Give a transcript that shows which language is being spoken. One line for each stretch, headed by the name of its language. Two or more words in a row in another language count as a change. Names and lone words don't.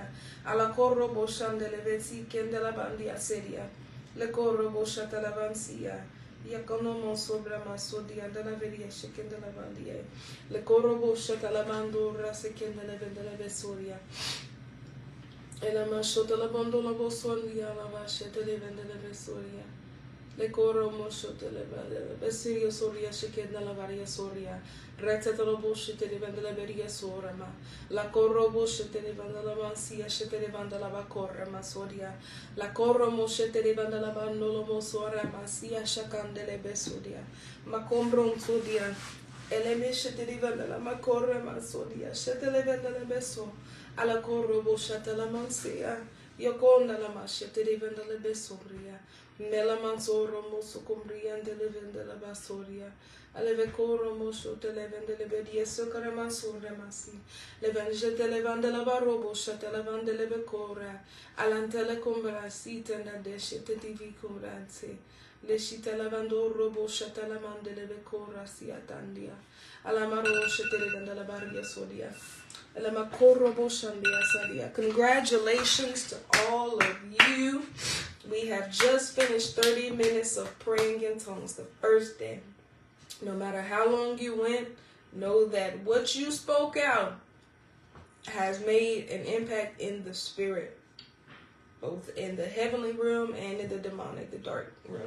English: Ala korobo shandele vesi kendela bandia seria. Le korobo shatalavansia. Yakonomo sobra masodia della veria shekenda la vandie. Le korobo shatalamando rasekenda la vendela besoria. E la mashota la bando la bosolia la vashete le vendela besoria. Le koromo shote le vendela besiria soria shekenda la varia soria. Retete lo boshete le vendela beria sorama. La korobo shete le vendela mansia shete le vendela bakorra masoria. La koromo shete le vendela bandolo mosora masia shakandele besodia. Macombron sodia. Eleme shete le vendela makorra masodia. Shete le vendela beso. Alla korobo shete la mansia. Yokonda la mashete le vendela besoria. Mela mansoro moso combriende le vendela basoria. Aleve coro mosho te le vende le bedie socare mansore masi. Le venge te le vende la barobo te le vende le becora. Alantele combra si tenda desce te divi coranze. Le shite la vando robo te la mande le becora si atandia. Alla maro te le vende la baria sodia. Congratulations to all of you. We have just finished 30 minutes of praying in tongues the first day. No matter how long you went, know that what you spoke out has made an impact in the spirit, both in the heavenly realm and in the demonic, the dark realm.